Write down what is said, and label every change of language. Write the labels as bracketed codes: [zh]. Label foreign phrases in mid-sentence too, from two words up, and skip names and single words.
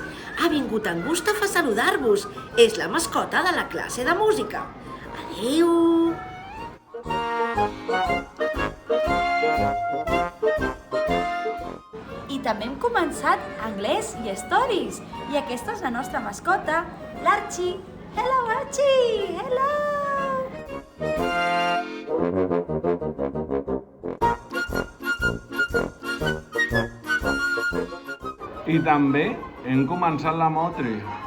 [ca] Ha vingut en Gustaf a saludar-vos. És la mascota de la classe de música. Adéu! I també hem començat anglès i stories. I aquesta és la nostra mascota, l'Archie. [en] Hello, Archie! Hello! [ca] I també hem començat la Motri.